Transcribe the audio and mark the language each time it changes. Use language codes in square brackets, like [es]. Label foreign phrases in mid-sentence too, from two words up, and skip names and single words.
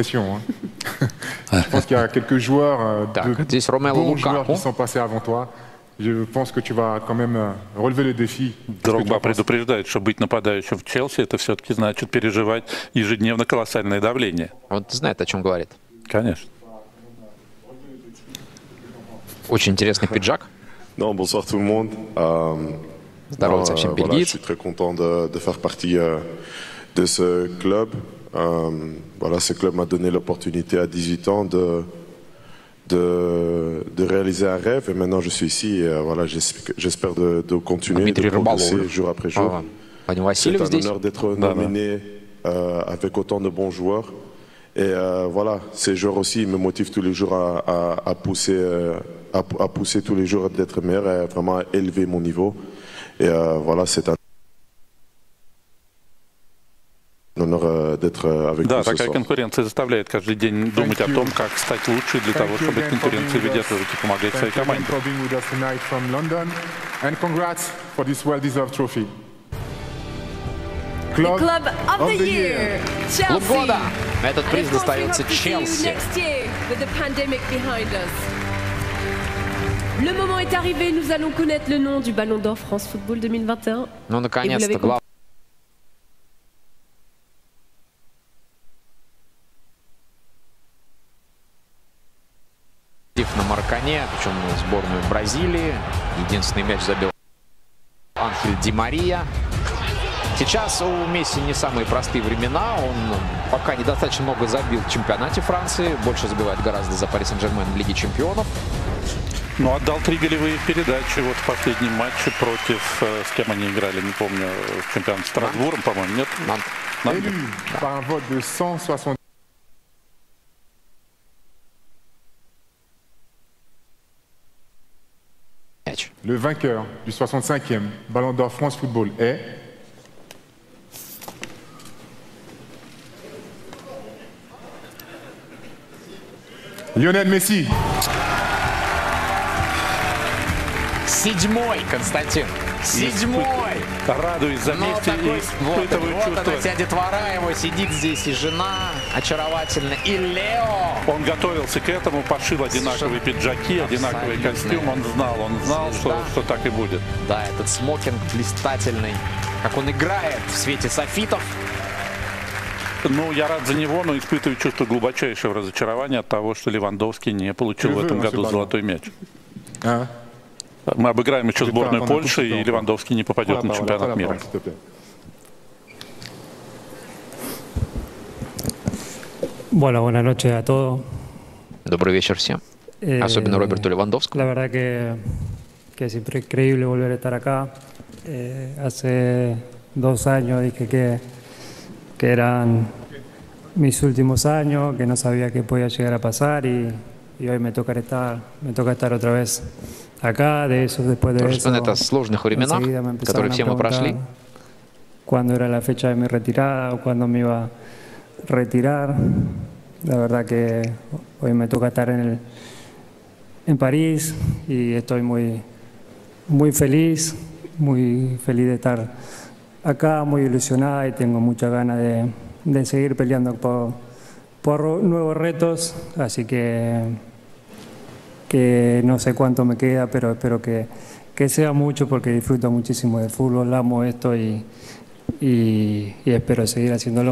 [ru] Так, здесь Ромело Лукаку. [fr] Je pense que tu vas quand même relever le défi. [ru] Дрогба предупреждает, что быть нападающим в Челси, это все-таки значит переживать ежедневно колоссальное давление. Он знает, о чем говорит. Конечно. Очень интересный пиджак. [fr] Non, bonsoir tout le monde. [ru] Здорово совсем [fr] Voilà, je [ru] бельгиец. [fr] suis très content de faire partie de ce club. Voilà, ce club m'a donné l'opportunité à 18 ans de réaliser un rêve et maintenant je suis ici et voilà, j'espère de continuer de progresser jour après jour. C'est un honneur d'être nominé avec autant de bons joueurs et voilà, ces joueurs aussi me motivent tous les jours à pousser tous les jours d'être meilleur et vraiment à élever mon niveau et voilà, c'est un honneur d'être avec vous ce [ru] такая [fr] soir. [ru] конкуренция заставляет каждый день думать о том, как стать лучше для того, чтобы конкуренция выдерживать и помогать своей команде. [en] For being with us tonight from London, and congrats for this well-deserved trophy. Club of the Year, [ru] Клуб [en] Chelsea. [ru] года. Этот приз достается Челси. [en] Next year, with the pandemic behind us. [fr] Le moment est arrivé, nous allons connaître le nom du Ballon d'Or France Football 2021. [ru] Ну, наконец-то, главное. На Маракане, причем сборную Бразилии. Единственный мяч забил Анхель Ди Мария. Сейчас у Месси не самые простые времена. Он пока недостаточно много забил в чемпионате Франции. Больше забивает гораздо за Пари Сен-Жермен в Лиге чемпионов. Ну, отдал 3 голевые передачи вот в последнем матче против, с кем они играли, не помню, в чемпионате Страсбургом, по-моему, нет? [fr] Élu par un vote de 160. Le vainqueur du 65e Ballon d'Or France Football est Lionel Messi. [ru] Седьмой, Константин. Седьмой. Радуюсь за Месси и испытываю вот чувство. она вся детвора его сидит здесь, и жена очаровательно, и Лео. Он готовился к этому, пошил одинаковые пиджаки, одинаковый костюм. Он знал, что так и будет. Да, этот смокинг блистательный. Как он играет в свете софитов. Ну, я рад за него, но испытываю чувство глубочайшего разочарования от того, что Левандовский не получил в этом году золотой мяч. Мы обыграем еще сборную Польши, и Левандовский не попадет на чемпионат мира. [es] Bueno, buenas noches a todos. [ru] Добрый вечер всем. Особенно Роберту Левандовскому. [es] La verdad que es siempre increíble volver a estar acá. Hace 2 años dije que eran mis últimos años, que no sabía qué podía llegar a pasar y hoy me toca estar otra vez acá. De eso, después de eso, [ru] это сложных временах, которые все мы прошли. [es] Cuándo era la fecha de mi retirada o cuándo me iba a retirar. La verdad que hoy me toca estar en París y estoy muy feliz de estar acá, muy ilusionada y tengo muchas ganas de seguir peleando por nuevos retos, así que no sé cuánto me queda, pero espero que sea mucho porque disfruto muchísimo del fútbol, amo esto y espero seguir haciéndolo.